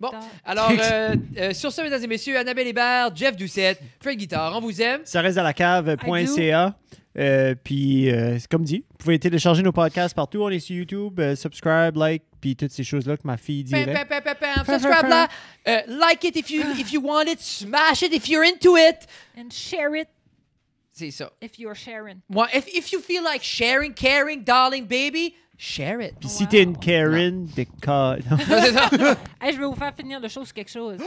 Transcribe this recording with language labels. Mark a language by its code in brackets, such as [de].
[fr] Bon, alors, sur ce, mesdames et messieurs, Annabelle Hébert, Jeff Doucette, Fred Guitare, on vous aime. Ça reste à la cave.ca. Puis, c'est comme dit, vous pouvez télécharger nos podcasts partout. On est sur YouTube, subscribe, like, puis toutes ces choses-là que ma fille Pam, dirait. [en] pam, pam, pam, pam. Subscribe là. Like it if you want it. Smash it if you're into it. And share it [fr] C'est ça. [en] if you're sharing. Moi, if you feel like sharing, caring, darling, baby, share it. [fr] Puis si t'es une Karen, des cas. Non, c'est ça. Hey, je vais vous faire finir le show sur quelque chose.